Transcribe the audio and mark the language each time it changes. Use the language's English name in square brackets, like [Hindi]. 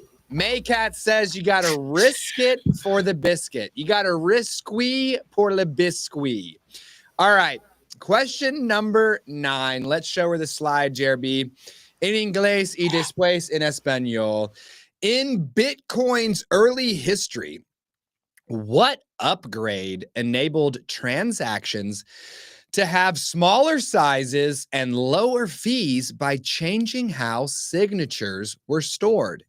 [English] Maycat says you got to risk it for the biscuit. You got to [French] risque pour le biscuit. [English] All right. Question number 9. Let's show her the slide, JRB. [Spanish] En inglés y después en español. [English] In Bitcoin's early history, what upgrade enabled transactions to have smaller sizes and lower fees by changing how signatures were stored?